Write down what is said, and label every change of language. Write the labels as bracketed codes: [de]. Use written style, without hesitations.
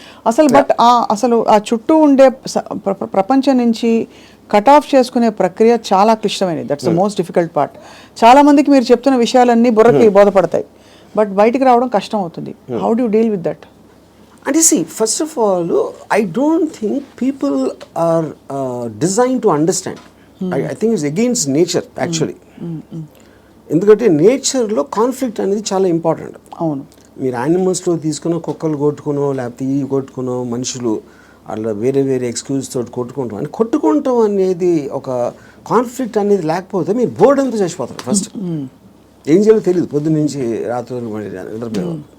[te] అసలు బట్ అసలు ఆ చుట్టూ ఉండే ప్రపంచం నుంచి కట్ ఆఫ్ చేసుకునే ప్రక్రియ చాలా క్లిష్టమైనది. [en] That's the most difficult part. [te] చాలా మందికి మీరు చెప్తున్న విషయాలన్నీ బుర్రకి బోధపడతాయి, బట్ బయటికి రావడం కష్టం అవుతుంది. [en] How do you deal with that? అంటే see, first of all, I don't think people are designed to understand. I think it's against nature actually. [te] ఎందుకంటే నేచర్లో కాన్ఫ్లిక్ట్ అనేది చాలా ఇంపార్టెంట్. అవును. మీరు యానిమల్స్లో తీసుకున్న కుక్కలు కొట్టుకునో లేకపోతే ఈ కొట్టుకునో మనుషులు అలా వేరే వేరే ఎక్స్క్యూజ్ తోటి కొట్టుకుంటాం అని కొట్టుకుంటాం అనేది ఒక కాన్ఫ్లిక్ట్ అనేది లేకపోతే మీరు బోర్డు అంతా చచ్చిపోతారు. ఫస్ట్ ఏం చేయాలో తెలియదు, పొద్దున్న నుంచి రాత్రి నిద్రపోయేవారు.